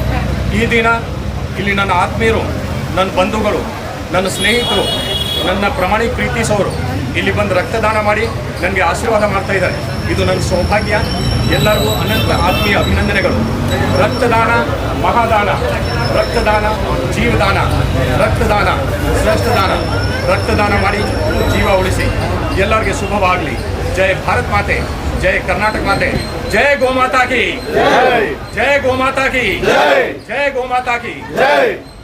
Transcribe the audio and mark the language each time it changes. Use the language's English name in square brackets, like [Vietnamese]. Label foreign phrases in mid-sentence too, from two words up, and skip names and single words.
[Kannada] ಈ ದಿನ ಇಲ್ಲಿ ನನ್ನ ಆತ್ಮೀಯರು, ನನ್ನ ಬಂಧುಗಳು, ನನ್ನ ಸ್ನೇಹಿತರು, ನನ್ನ ಪ್ರಮಾಣಿಕ ಪ್ರೀತಿಸೋರು ಇಲ್ಲಿ ಬಂದು ರಕ್ತದಾನ ಮಾಡಿ ನನಗೆ ಆಶೀರ್ವಾದ ಮಾಡ್ತಾ ಇದ್ದಾರೆ. ಇದು ನನ್ನ ಸೌಭಾಗ್ಯ. ಎಲ್ಲರಿಗೂ ಅನಂತ ಆತ್ಮೀಯ ಅಭಿನಂದನೆಗಳು. ರಕ್ತದಾನ ಮಹಾದಾನ, ರಕ್ತದಾನ ಜೀವದಾನ, ರಕ್ತದಾನ ಶ್ರೇಷ್ಠದಾನ. ರಕ್ತದಾನ ಮಾಡಿ ಜೀವ ಉಳಿಸಿ. ಎಲ್ಲರಿಗೆ ಶುಭವಾಗಲಿ. ಜಯ ಭಾರತ ಮಾತೆ, ಜಯ ಕರ್ನಾಟಕ ಮಾತೆ, [Hindi] जय गौ माता की, जय गौ माता की, जय गौ माता की, जय।